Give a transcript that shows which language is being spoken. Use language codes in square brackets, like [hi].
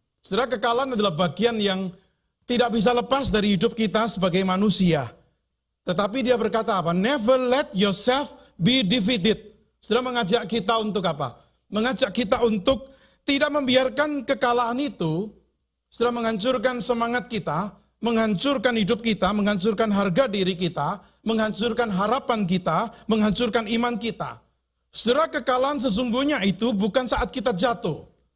[id] Saudara, kekalahan adalah bagian yang tidak bisa lepas dari hidup kita sebagai manusia. Tetapi dia berkata apa? [en] Never let yourself be defeated. [id] Saudara, mengajak kita untuk apa? Mengajak kita untuk tidak membiarkan kekalahan itu, saudara, menghancurkan semangat kita, menghancurkan hidup kita, menghancurkan harga diri kita, menghancurkan harapan kita, menghancurkan iman kita. Saudara, kekalahan sesungguhnya itu bukan saat kita jatuh.